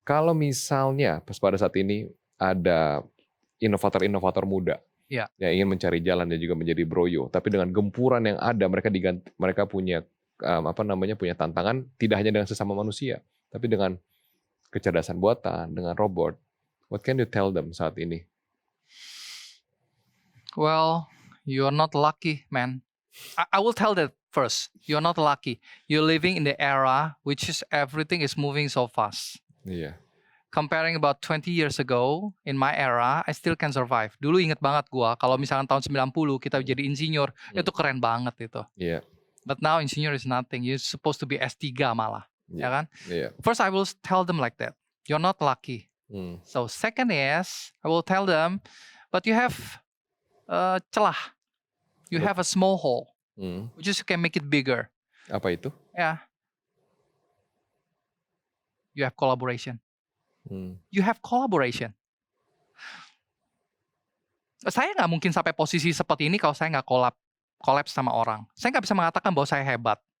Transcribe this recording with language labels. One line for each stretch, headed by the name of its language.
Indonesian: Kalau misalnya pada saat ini ada inovator-inovator muda yang ingin mencari jalan dan juga menjadi Broyo, tapi dengan gempuran yang ada, mereka punya punya tantangan tidak hanya dengan sesama manusia, tapi dengan kecerdasan buatan, dengan robot.
English: What can you tell them
Indonesian: saat ini?
English: Well, you're not lucky, man. I will tell that first. You're not lucky. You're living in the era which is everything is moving so fast.
Indonesian: Iya.
English: Comparing about 20 years ago, in my era, I still can survive.
Indonesian: Dulu inget banget gua, kalau misalkan tahun 90 kita jadi insinyur, itu keren banget itu. Iya.
English: But now insinyur is nothing. You're supposed to be S3
Indonesian: malah, ya kan? Iya.
English: First I will tell them like that. You're not lucky. So second is, I will tell them, but you have celah. You have a small hole, which is you can make it bigger.
Indonesian: Apa itu?
English: Yeah. You have collaboration. You have collaboration.
Indonesian: Saya nggak mungkin sampai posisi seperti ini kalau saya nggak collapse sama orang. Saya nggak bisa mengatakan bahwa saya hebat.